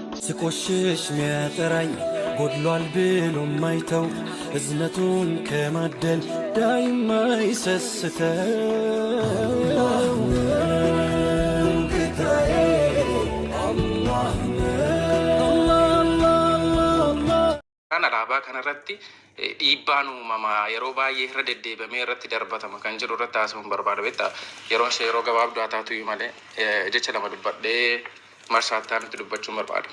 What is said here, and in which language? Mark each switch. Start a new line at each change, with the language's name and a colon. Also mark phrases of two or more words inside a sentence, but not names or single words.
Amharic: ስቆሽሽ ሚያጠራኝ ጎድሏል ብሎ ማይተው እዝነቱን ከማደል ዳይማ ይሰስተው ጌታዬ
Oromo: Kana alaabaa kanarratti dhiibbaan uumamaa yeroo baay'ee irra deddeebamee irratti darbatama kan jiru irratti haasa'uun barbaada beektaa yeroon ishee yeroo gabaabduu haa taatu malee jecha lama dubbadhee marsaattaa nutti dubbachuun barbaada.